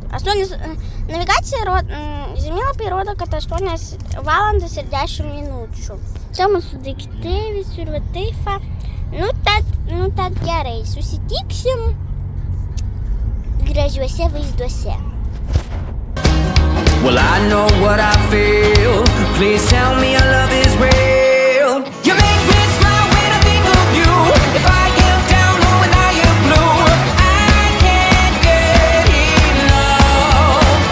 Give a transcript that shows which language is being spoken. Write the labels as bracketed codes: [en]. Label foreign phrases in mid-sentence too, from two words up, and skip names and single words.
[lt] Navigacija žemėlapiai rodo, kad 8 valandas ir 10 minučių. Čia mūsų daiktai visur va taip. Nu tad gerai, susitiksim gražiuose vaizduose. [en] Well, I know what I feel. Please tell me your love is real. You make me smile when I think of you. If I am down or when I am blue, I can't get enough.